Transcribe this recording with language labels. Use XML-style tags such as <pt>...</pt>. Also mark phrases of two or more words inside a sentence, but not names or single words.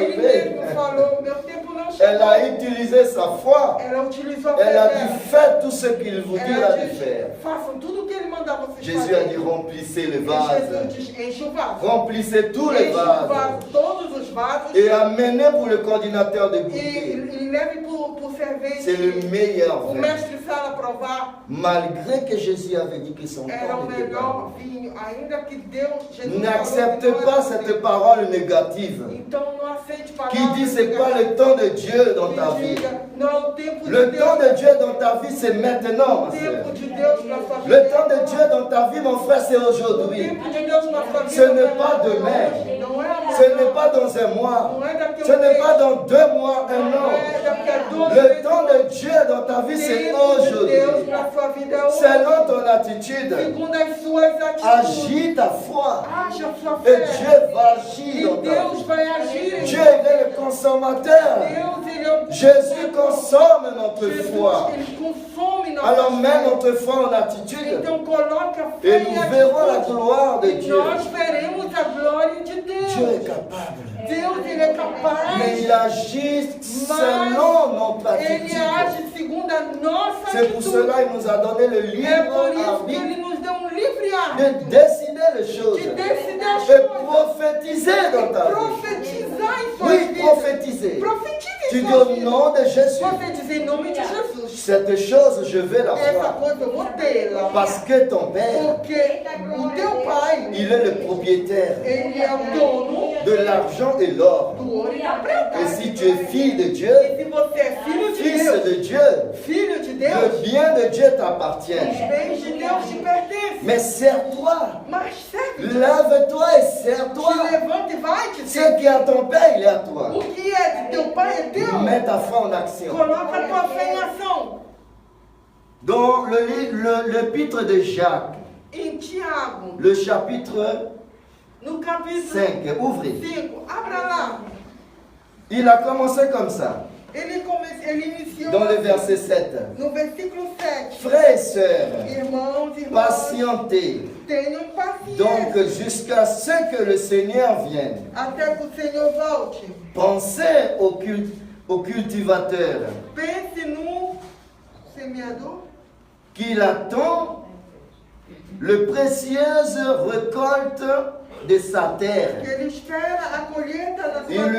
<pt>ele</pt> <fr>arrivé,</fr> <pt>mesmo falou: meu tempo não</pt> <fr>elle</fr> <pt>chegou.</pt> <fr>a utilisé sa foi.</fr> <pt>Ela utilizou a</pt> <fr>Elle a</fr> <pt>fé</pt> <fr>dit,</fr> <pt>dela.</pt> <fr>faites tout ce qu'il vous dira</fr> <pt>Ela</pt> <fr>de</fr> <pt>disse:</pt> <fr>faire.</fr> <pt>façam tudo o que ele mandar vocês</pt> <fr>Jésus a dit,</fr> <pt>fazerem.</pt> <fr>remplissez le</fr> <pt>E</pt> <fr>vase.</fr> <pt>Jesus diz: enche o vaso.</pt> <fr>Remplissez tous les</fr> <pt>Enche o</pt> <fr>vases.</fr> <pt>vaso, todos os vasos.</pt> <fr>Et amenez pour le coordinateur de</fr> <pt>E</pt> <fr>goûter.</fr> <pt>leve por servente.</pt> <fr>C'est le meilleur</fr> <pt>O</pt> <fr>vin.</fr> <pt>mestre sala provar.</pt> <fr>Malgré que Jésus avait dit que son</fr> <pt>Era</pt> <fr>temps</fr> <pt>o</pt> <fr>n'était pas</fr> <pt>melhor</pt> <fr>arrivé.</fr> <pt>vinho. Ainda que Deus, Jesus</pt> <fr>N'accepte</fr> <pt>falou que não</pt> <fr>pas</fr> <pt>era</pt> <fr>cette</fr> <pt>vinho.</pt> <fr>parole négative</fr> <pt>Então não aceite palavras</pt> <fr>qui dit c'est pas</fr> <pt>negativas</pt> <fr>le temps de Dieu dans ta</fr> <pt>que</pt> <fr>vie.</fr> <pt>diga, não é o tempo de</pt> <fr>Le</fr> <pt>Deus.</pt> <fr>temps de Dieu dans ta vie, c'est maintenant, ma</fr> <pt>O</pt> <fr>soeur.</fr> <pt>tempo de Deus na sua vida.</pt> <fr>Le temps de Dieu dans ta vie, mon frère, c'est</fr> <pt>O</pt> <fr>aujourd'hui.</fr> <pt>tempo de Deus na sua vida.</pt> <fr>Ce n'est</fr> <pt>não é</pt> <fr>pas</fr> <pt>hoje,</pt> <fr>demain.</fr> <pt>Não é amanhã.</pt> <fr>Ce n'est pas dans un mois.</fr> <pt>Não é daqui a</pt> <fr>Ce n'est</fr> <pt>mês.</pt> <fr>pas dans 2 mois, un</fr> <pt>Não</pt> <fr>an.</fr> <pt>é daqui a 12</pt> <fr>Le</fr> <pt>meses.</pt> <fr>temps de Dieu dans ta vie,</fr> <pt>O</pt> <fr>c'est</fr> <pt>tempo de Deus</pt> <fr>aujourd'hui.</fr> <pt>na sua vida é hoje.</pt> <fr>Selon ton attitude,</fr> <pt>Segundo as suas atitudes.</pt> <fr>agis ta foi.</fr> <pt>Age a sua</pt> <fr>Et</fr> <pt>fé.</pt> <fr>Dieu va agir</fr> <pt>E</pt> <fr>dans ta</fr> <pt>Deus</pt> <fr>vie.</fr> <pt>vai agir em</pt> <fr>Dieu est le consommateur.</fr> <pt>Deus, ele é o</pt> <fr>Jésus consomme notre</fr> <pt>Jesus,</pt> <fr>foi.</fr> <pt>ele consome nossa</pt> <fr>Alors mets</fr> <pt>fé.</pt> <fr>notre foi en attitude</fr> <pt>Então coloca a fé</pt> <fr>et</fr> <pt>em</pt> <fr>nous verrons la</fr> <pt>atitude.</pt> <fr>gloire de</fr> <pt>E</pt> <fr>Dieu.</fr> <pt>nós veremos a glória de Deus.</pt> <fr>Dieu est capable.</fr> <pt>Deus, ele é capaz.</pt> <fr>Mais il agit selon notre</fr> <pt>Ele</pt> <fr>attitude.</fr> <pt>age segundo a nossa</pt> <fr>C'est pour</fr> <pt>atitude.</pt> <fr>cela qu'il nous a donné le</fr> <pt>É</pt> <fr>libre</fr> <pt>por isso que</pt> <fr>arbitre</fr> <pt>ele nos deu livre arbítrio</pt> <fr>de décider les choses</fr> <pt>de decidir as</pt> <fr>et</fr> <pt>coisas.</pt> <fr>prophétiser dans ta vie.</fr> <pt>Profetizar em suas</pt> <fr>Oui,</fr> <pt>vidas.</pt> <fr>prophétiser.</fr> <pt>Profetize</pt> <fr>Tu</fr> <pt>em</pt> <fr>dis</fr> <pt>suas</pt> <fr>au</fr> <pt>vidas.</pt> <fr>nom de Jésus,</fr> <pt>Profetize em nome de Jesus.</pt> <fr>cette chose, je vais la</fr> <pt>Essa</pt> <fr>voir.</fr> <pt>coisa eu vou tê-la.</pt> <fr>Parce que ton Père,</fr> <pt>Porque o teu pai,</pt> <fr>il est le propriétaire</fr> <pt>ele é o dono</pt> <fr>de l'argent et l'or.</fr> <pt>do ouro e da prata.</pt> <fr>Et si tu es fille de Dieu,</fr> <pt>E se você é filho de</pt> <fr>fils</fr> <pt>Deus,</pt> <fr>de Dieu,</fr> <pt>filho de</pt> <fr>le</fr> <pt>Deus,</pt> <fr>bien de Dieu t'appartient.</fr> <pt>os bens de Deus te pertencem.</pt> <fr>Mais sers-toi,</fr> <pt>Mas serve.</pt> <fr>lève-toi et</fr> <pt>Te</pt> <fr>sers-toi.</fr> <pt>levanta e vai te</pt> <fr>Ce qui est à ton Père, il est à toi.</fr> <pt>O que é de teu pai é teu.</pt> <fr>Mets ta foi en action.</fr> <pt>Coloca a tua fé em ação.</pt> <fr>Dans l'épître de Jacques,</fr> <pt>Em Tiago,</pt> <fr>le chapitre</fr> <pt>no capítulo</pt> <fr>5, ouvrez.</fr> <pt>5, abra lá.</pt> <fr>Il a commencé comme ça,</fr> <pt>Ele iniciou</pt> <fr>dans le verset 7.</fr> <pt>no versículo 7.</pt> <fr>Frères et sœurs,</fr> <pt>Irmãos e irmãs,</pt> <fr>patientez</fr> <pt>tenham paciência</pt> <fr>donc jusqu'à ce que le Seigneur vienne.</fr> <pt>até que o Senhor volte.</pt> <fr>Pensez au cultivateur</fr> <pt>Pense no semeador</pt> <fr>qu'il attend le précieuse récolte de sa</fr> <pt>que</pt> <fr>terre.</fr> <pt>ele espera a colheita da sua</pt> <fr>Il</fr>